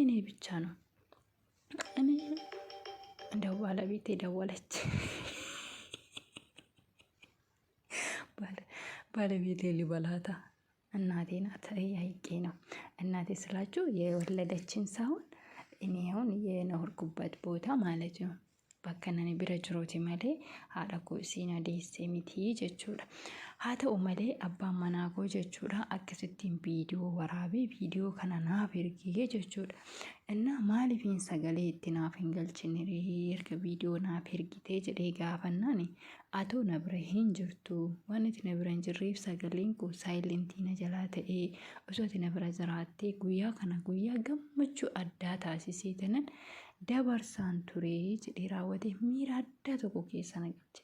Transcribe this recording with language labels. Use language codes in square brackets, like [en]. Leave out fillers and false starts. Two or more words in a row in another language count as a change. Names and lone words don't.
[am] እኔ ብቻ ነው? እኔ እንደው ባለቤቴ ደወለች። ባለቤቴ ሊበላታ እናቴ ናት። አይቄ ነው እናቴ ስላችሁ የወለደችን ሳይሆን እኔ አሁን የኖርኩበት ቦታ ማለት ነው። [om] bakkanani bira jiruuti malee haadha koo isiin adeessee miti jechuudha. Haa ta'u malee abbaan manaa koo jechuudha akkasittiin viidiyoo waraabee viidiyoo kana naaf ergee jechuudha. Innaa maaliifin sagalee itti naaf hin galchine erga viidiyoo naaf ergitee jedhee gaafannaan atoo na bira hin jirtu waan itti na bira hin jirreef sagaleen koo saayilentii na jalaa ta'ee osoo itti na bira jiraattee guyyaa kana guyyaa gammachuu addaa taasisee tanan dabarsaan turee jedhee raawwate miira adda tokko keessa na galche.